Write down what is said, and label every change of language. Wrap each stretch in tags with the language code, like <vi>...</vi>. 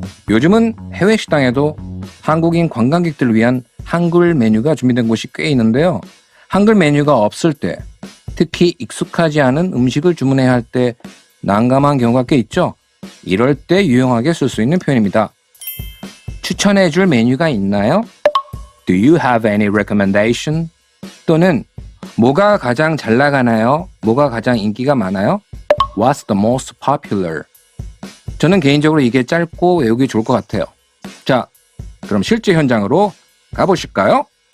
<ko>요즘은 해외 식당에도 한국인 관광객들을 위한 한글 메뉴가 준비된 곳이 꽤 있는데요. 한글 메뉴가 없을 때, 특히 익숙하지 않은 음식을 주문해야 할 때 난감한 경우가 꽤 있죠. 이럴 때 유용하게 쓸 수 있는 표현입니다. 추천해줄 메뉴가 있나요?</ko> <en>Do you have any recommendation?</en> <ko>또는 뭐가 가장 잘 나가나요? 뭐가 가장 인기가 많아요?</ko> <en>What's the most popular?</en> <ko>저는 개인적으로 이게 짧고 외우기 좋을 것 같아요. 자, 그럼 실제 현장으로 가보실까요?</ko>